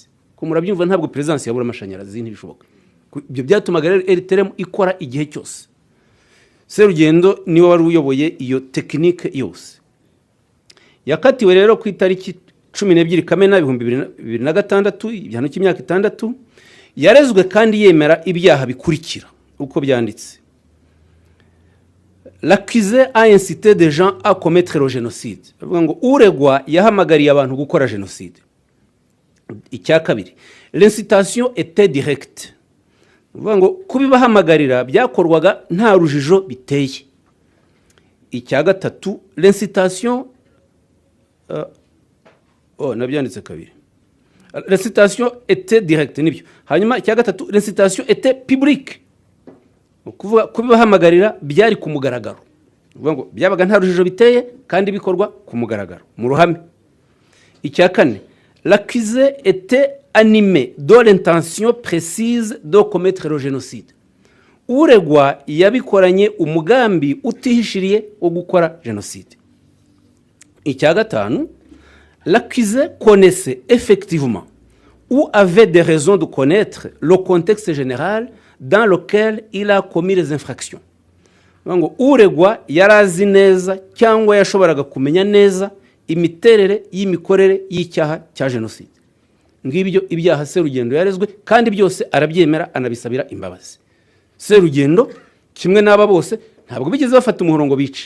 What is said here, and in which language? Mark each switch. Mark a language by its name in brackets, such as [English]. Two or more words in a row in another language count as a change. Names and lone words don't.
[Kinyarwanda] Ko murabyumva ntabwo Presidence yabura amashanyarazi ntibishoboka. Ibyo byatumaga RTRM ikora igihe cyose. Serugendo niwe wari uyoboye iyo tekinike yose. Yakatiwe rero ku itariki 12 Kamena 2026 igihano cy'imyaka 6. Yarezwe kandi yemera ibyaha bikurikira uko byanditse. [French] L'accusé a incité des gens à commettre le génocide. [Kinyarwanda] Bavuga ngo uregwa yahamagariye abantu gukora génocide. Icya kabiri, [French] l'incitation était directe. [Kinyarwanda] Bavuga ngo kubibahamagarira byakorwaga nta rujijo biteye. Icya gatatu, l'incitation nabyanditse kabiri. [French] L'incitation était directe [Kinyarwanda] nibyo. Hanyuma icya gatatu, [French] l'incitation était publique. [Kinyarwanda] Kuvuga kubibahamagarira byari ku mugaragaro. Bavuga ngo byabaga nta rujijo biteye kandi bikorwa ku mugaragaro mu ruhame. Icya kane, [French] l'accusé était animé de l'intention précise de commettre le génocide. [Kinyarwanda] Uregwa yabikoranye umugambi utihishiriye wo gukora génocide. Icya gatanu, [French] l'accusé connaissait effectivement ou avait des raisons de connaître le contexte général dans lequel il a commis les infractions. [Kinyarwanda] Ngo uregwa yarazi neza cyangwa yashoboraga kumenya neza imiterere y'imikorere y'icyaha cya génocide. Ngibyo ibyaha Serugendo yarezwe kandi byose arabyemera anabisabira imbabazi. Serugendo kimwe n'aba bose ntabwo bigeze bafata umuhoro ngo bice.